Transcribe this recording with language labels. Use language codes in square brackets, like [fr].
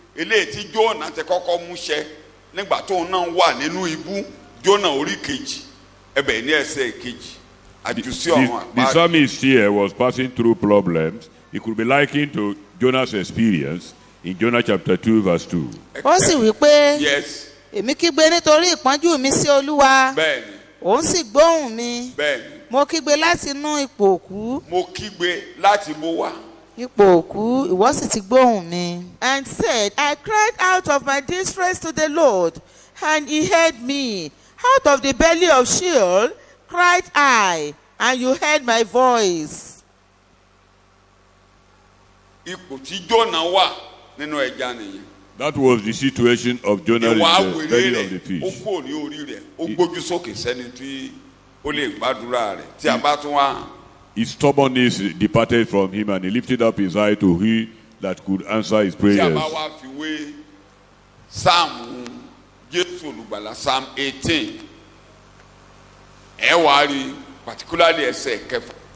[yo] Eléyìí tí Jónà ti kọ́kọ́ mú ṣẹ nígbà tó náà wà nínú ibú, Jónà orí kejì, ẹbẹ̀ ní ẹsẹ̀ kejì. Àjùsí ọ̀run àpáàdé. [en] The psalmist here was passing through problems. It could be likened to Jonah's experience in Jonah chapter 2 verse 2. [yo] Ó sì wí pé. [en] Yes. [yo] èmi kígbe nítorí ìpọ́njú mi sí Olúwa. bẹ́ẹ̀ni Òun sì gbóhùn mi. bẹ́ẹ̀ni Mo kígbe láti inú ipò òkú. mo kígbe láti bó wá. Ipò òkú, ìwọ sì ti gbóhùn mi. [en] And said, I cried out of my distress to the Lord, and he heard me. Out of the belly of Sheol cried I, and you heard my voice. [yo] ipò tí Jónà wà nínú ẹja nìyẹn. [en] That was the situation of Jonah in [yo] ìwà [en] the [yo] wèrè [en] belly of the [yo] rẹ̀ ó [en] fish. [yo] kúrò ní orí rẹ̀ ó gbójú sókè sẹ́ni tí ó lè gbàdúrà rẹ̀ tí a bá tún wá. [en] His stubbornness departed from him, and he lifted up his eye to he that could answer his [yo] tí a [en] prayers. [yo] bá wá fi wé sáàmù Jésù olùgbàlà Psalm 18 ẹ wá rí particularly ẹsẹ̀ kẹfà.